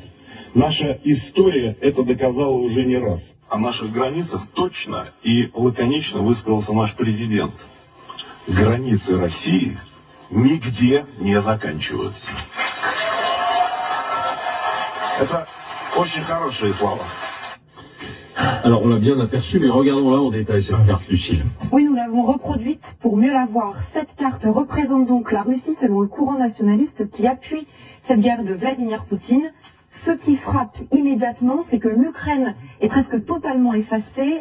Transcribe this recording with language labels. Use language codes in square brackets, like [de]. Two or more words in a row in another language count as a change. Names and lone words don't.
[ru] Наша история это доказала уже не раз. О наших границах точно и лаконично высказался наш президент. Границы России нигде не заканчиваются. Это очень хорошие слова. [fr] Alors on l'a bien aperçu, mais regardons là en détail cette carte, Lucille. Oui, nous l'avons reproduite pour mieux la voir. Cette carte représente donc la Russie selon le courant nationaliste qui appuie cette guerre de Vladimir Poutine. Ce qui frappe immédiatement, c'est que l'Ukraine est presque totalement effacée.